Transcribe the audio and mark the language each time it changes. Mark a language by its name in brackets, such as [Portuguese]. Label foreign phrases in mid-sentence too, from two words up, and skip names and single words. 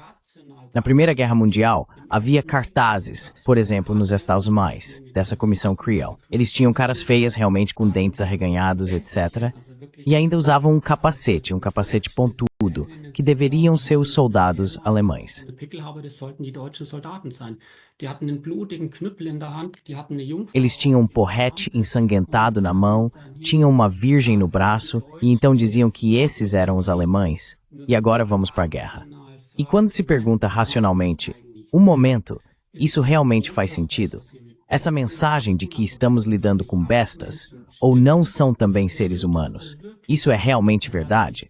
[Portuguese] Na Primeira Guerra Mundial, havia cartazes, por exemplo, nos Estados Unidos, dessa comissão Creel. Eles tinham caras feias, realmente com dentes arreganhados, etc. E ainda usavam um capacete pontudo, que deveriam ser os soldados alemães. [German] Eine Pickelhaube, das sollten die deutschen Soldaten sein. Die hatten einen blutigen Knüppel in der Hand, die hatten eine Jungfrau. [Portuguese] Eles tinham um porrete ensanguentado na mão, tinham uma virgem no braço, e então diziam que esses eram os alemães. E agora vamos para a guerra. E quando se pergunta racionalmente, um momento, isso realmente faz sentido? Essa mensagem de que estamos lidando com bestas, ou não são também seres humanos, isso é realmente verdade?